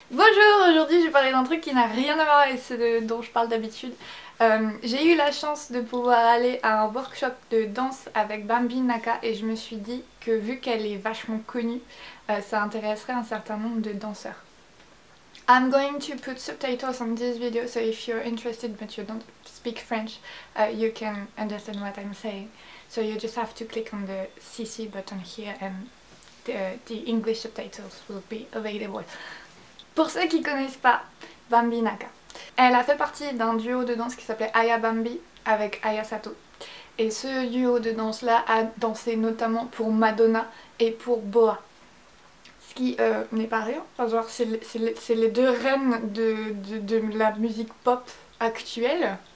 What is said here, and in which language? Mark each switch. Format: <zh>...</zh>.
<fr>Bonjour, aujourd'hui je vais parler d'un truc qui n'a rien à voir avec ce dont je parle d'habitude. J'ai eu la chance de pouvoir aller à un workshop de danse avec Bambi Naka et je me suis dit que vu qu'elle est vachement connue, ça intéresserait un certain nombre de danseurs.</fr> <en>I'm going to put subtitles on this video, so if you're interested but you don't speak French, you can understand what I'm saying. So you just have to click on the CC button here and the English subtitles will be available.</en> <fr>Pour ceux qui connaissent pas Bambi Naka, elle a fait partie d'un duo de danse qui s'appelait Aya Bambi avec Aya Sato. Et ce duo de danse là a dansé notamment pour Madonna et pour Boa. Ce qui n'est pas rien, enfin, genre c'est les deux reines de la musique pop actuelle.</fr>